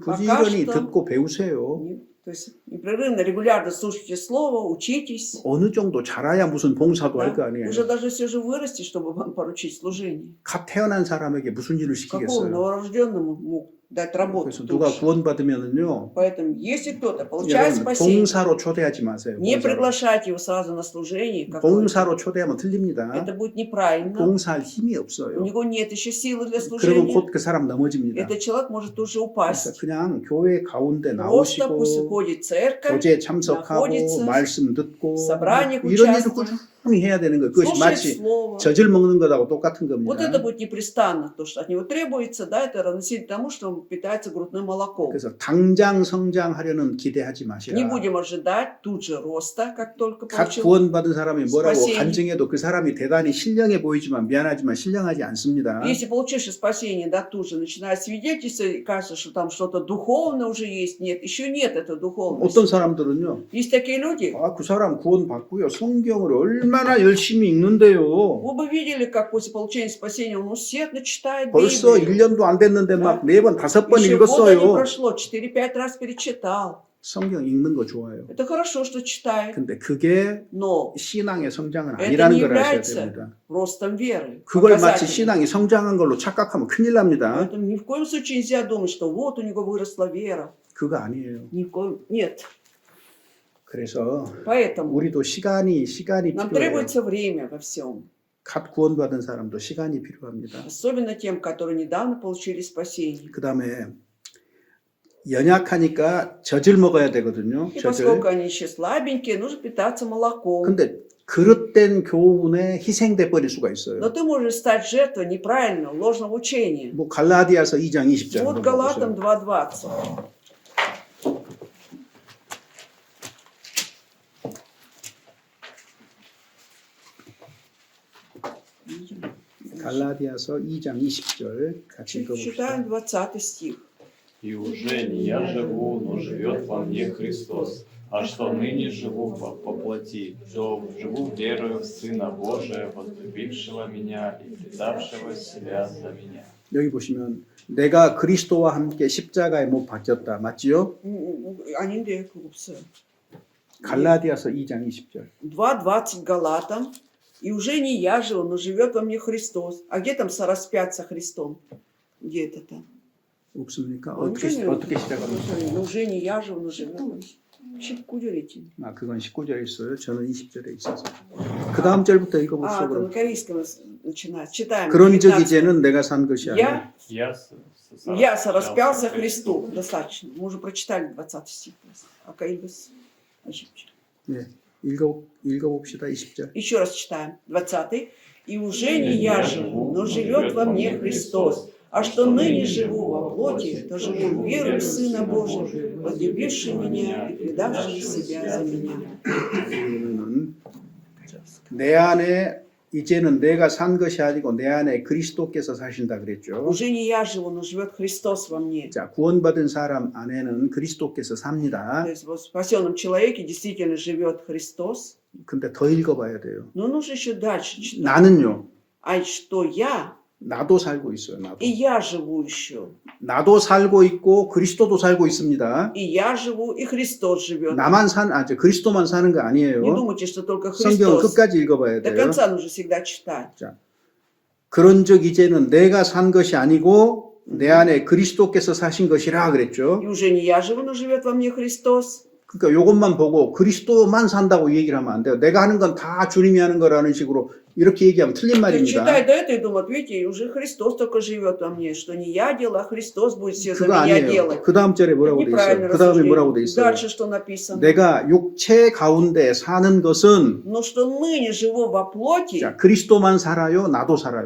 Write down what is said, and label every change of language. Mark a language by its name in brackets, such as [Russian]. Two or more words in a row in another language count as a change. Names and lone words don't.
[Russian] пока [Korean] 부지런히 [Russian] что [Korean] 듣고 배우세요. [Russian] То есть непрерывно, регулярно слушайте слово, учитесь. [Korean] 어느 정도 자라야 무슨 봉사도 [Russian] Да? [Korean] 할 거 아니에요. [Russian] Уже даже все же вырасти, чтобы вам поручить служение. [Korean] 갓 태어난 사람에게 무슨 일을 [Russian] Какому [Korean] 시키겠어요? [Russian] новорожденному мог дать работу? [Korean] 그래서 누가 [Russian] тоже? [Korean] 구원받으면은요, [Russian] Поэтому, если кто-то получает [Korean] 여러분 [Russian] спасение, [Korean] 봉사로 초대하지 마세요. [Russian] не [Korean] 봉사로. [Russian] приглашайте его сразу на служение. какое-то. [Korean] 봉사로 초대하면 틀립니다. [Russian] Это будет неправильно. [Korean] 봉사할 힘이 [Russian] У [Korean] 없어요. [Russian] него нет еще силы для [Korean] 그러면 [Russian] служения. [Korean] 곧 그 사람 넘어집니다. [Russian] Этот человек может уже [Korean] 그래서 [Russian] упасть. [Korean] 그냥 교회 가운데 [Russian] Просто пусть [Korean] 나오시고 [Russian] ходит в церковь, [Korean] 교제 참석하고 [Russian] 나ходится, [Korean] 말씀 듣고 [Russian] собраниях [Korean] 이런 일을 [Russian] участвует, [Korean] 꾸준히 해야 되는 거예요. 그것이 [Russian] слушает [Korean] 마치 [Russian] слово. [Korean] 젖을 먹는 것하고 똑같은 [Russian] Вот это [Korean] 겁니다. [Russian] будет непрестанно, то, что от него требуется, да, это равносильно тому, что он питается грудным молоком. [Korean] 그래서 당장 성장하려는 기대하지 [Russian] Не [Korean] 마시라. [Russian] будем ожидать тут же роста, как только [Korean] 각 [Russian] получил. [Korean] 구원받은 사람이 뭐라고 [Russian] спасение. [Korean] 간증해도 그 사람이 대단히 신령해 보이지만 미안하지만 신령하지 않습니다. [Russian] Если получивший спасение, да, тут же начинает свидетельствовать, и кажется, что там что-то духовное уже есть. Нет, еще нет этой духовности. [Korean] 어떤 사람들은요, [Russian] Есть такие люди. [Korean] 그 사람 구원받고요, 성경을 얼마나 열심히 읽는데요. [Russian] Вы бы видели, как после получения спасения он усердно читает [Korean] 벌써 [Russian] Библию. [Korean] 1년도 안 됐는데 막 4번, 5번 [Russian] Еще года не [Korean] 읽었어요. [Russian] прошло, 4-5 раз перечитал. [Korean] 성경 읽는 거 좋아요. [Russian] Это хорошо, что читает, [Korean] 근데 그게 [Russian] но [Korean] 신앙의 성장은 [Russian] Это [Korean] 아니라는 [Russian] не [Korean] 걸 아셔야 [Russian] является [Korean] 됩니다. [Russian] ростом веры. [Korean] 그걸 마치 [Russian] показателем. [Korean] 신앙이 성장한 걸로 착각하면 큰일 납니다. [Russian] Поэтому ни в коем случае нельзя думать, что вот у него выросла вера. [Korean] 그거 아니에요. [Russian] Ни в коем... Нет. [Korean] 그래서 [Russian] Поэтому [Korean] 우리도 시간이 [Russian] нам [Korean] 필요해요. [Russian] требуется время во всем. [Korean] 갓 구원받은 사람도 시간이 필요합니다. [Russian] Особенно тем, которые недавно получили спасение. [Korean] 그 다음에 연약하니까 젖을 먹어야 되거든요. [Russian] И [Korean] 젖을. [Russian] поскольку они еще слабенькие, нужно питаться молоком. [Korean] 근데 그릇된 교훈에 희생돼 버릴 수가 [Russian] Но [Korean] 있어요. [Russian] ты можешь стать жертвой неправильного, ложного учения. [Korean] 뭐 갈라디아서 2장 20절 [Russian] Вот [Korean] 한번 [Russian] Галатам [Korean] 보세요. [Russian] 2:20. [Korean] 갈라디아서 2장 20절 같이 [Russian] Читаем [Korean] 읽어봅시다. [Russian] 20 стих. И уже не я живу, но живет во мне Христос. А что ныне живу по плоти, то живу верою в Сына Божия, возлюбившего меня и предавшего себя за меня. [Korean] 여기 보시면 내가 그리스도와 함께 십자가에 못 박혔다. 맞지요? 아닌데 그거 없어요. 갈라디아서 2장 20절. [Russian] 2:20 Галатам. И уже не я живу, но живет во мне Христос. А где там сораспят со Христом? Где это там? [Korean] 없습니까? [Russian] Ну, [Korean] 어떻게 [Russian] ничего нет. [Korean] 시작합니까? [Russian] Ну, уже не я живу, но живет. [Korean] 19절이지. 아, 그건 19절에 있어요. 저는 20절에 있어서. 그 다음 절부터 [Russian] А, [Korean] 읽어봅시다. [Russian] это на [Korean] 그럼. [Russian] корейском начинать. Читаем. [Korean] 그런즉 [Russian] 19. [Korean] 이제는 내가 산 것이 아니라 [Russian] Я сораспялся Христу. Достаточно. Мы уже прочитали 20 стих. [Korean] 네, 읽어봅시다. 20절. [Russian] Еще раз читаем. 20. И уже не я живу, но живет во мне Христос. А что ныне живу во плоти, то живу верою в Сына Божия, возлюбивший меня и предавший себя за меня. [Korean] 내 안에 이제는 내가 산 것이 아니고 내 안에 그리스도께서 사신다 그랬죠. [Russian] Уже не я живу, но живет Христос во мне. [Korean] 자, 구원받은 사람 안에는 그리스도께서 삽니다. [Russian] То есть в спасенном человеке действительно живет Христос. [Korean] 근데 더 읽어봐야 돼요. [Russian] Но нужно еще дальше читать. [Korean] 나는요. [Russian] А что я? [Korean] 나도 살고 있어요. 나도. [Russian] И я живу еще. [Korean] 나도 살고 있고 그리스도도 살고 있습니다. [Russian] И я живу, и Христос живет. [Korean] 그리스도만 사는 거 [Russian] Не [Korean] 아니에요. [Russian] думайте, что только [Korean] 성경을 [Russian] Христос. [Korean] 끝까지 읽어봐야 [Russian] До [Korean] 돼요. [Russian] конца нужно всегда читать. [Korean] 그런즉 이제는 내가 산 것이 아니고 내 안에 그리스도께서 사신 것이라 그랬죠. [Russian] И уже не я живу, но живет во мне Христос. [Korean] 그러니까 이것만 보고 그리스도만 산다고 얘기를 하면 안 돼요. 내가 하는 건 다 주님이 하는 거라는 식으로 이렇게 얘기하면 틀린 [Russian] То есть [Korean] 말입니다. [Russian] читают это и думают, видите, уже Христос только живет во мне, что не я делаю, а Христос будет все за [Korean] 그거 [Russian] меня [Korean] 아니에요. [Russian] делать. [Korean] 그 다음 절에 뭐라고 돼 [Russian] Неправильное [Korean] 있어요? 그 다음에 뭐라고 돼 [Russian] рассуждение. [Korean] 있어요? [Russian] Дальше что написано? [Korean] 내가 육체 가운데 사는 것은 [Russian] Но что ныне живу во плоти, [Korean] 자, 그리스도만 살아요, 나도 살아요.